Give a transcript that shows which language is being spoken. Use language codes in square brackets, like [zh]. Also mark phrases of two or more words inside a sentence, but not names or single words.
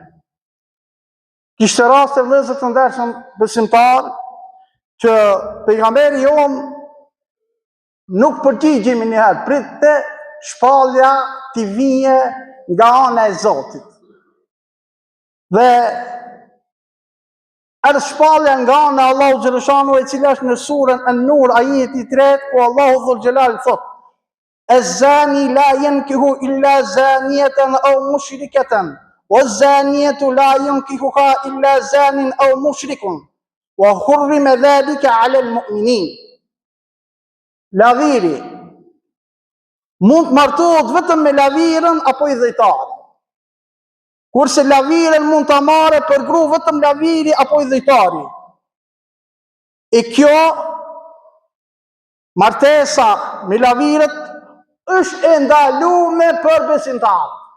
[sq] Kishte raste vëllezër të ndershëm besimtar që pejgamberi jon nuk përgjigjej më njëherë, pritte shpallja t'i vije nga ana e Zotit. Dhe edhe shpallja nga ana e [ar] الله جل شأنه [sq] e cila është në surën An-Nur ajeti 3, ku [ar] الله ذو الجلال [sq] thot: [ar] "الزاني لا ينكح إلا زانية أو مشركة والزانية لا ينكحها إلا زان أو مشرك وحرم ذلك على المؤمنين." [sq] Laviri mund të martohet vetëm me lavirën apo i dhejtarin. Kurse lavirën mund të marrë për gru vetëm laviri apo i dhejtari. E kjo martesa me lavirët është e ndalume për besimtarë.